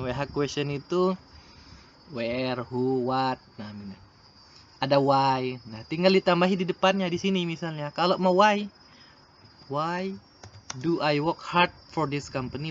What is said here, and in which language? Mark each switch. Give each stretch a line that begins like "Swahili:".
Indonesian: WH question itu where, who, what. Nah, ada why. Nah, tinggal ditambahi di depannya di sini misalnya. Kalau mau
English: why do I work hard for this company?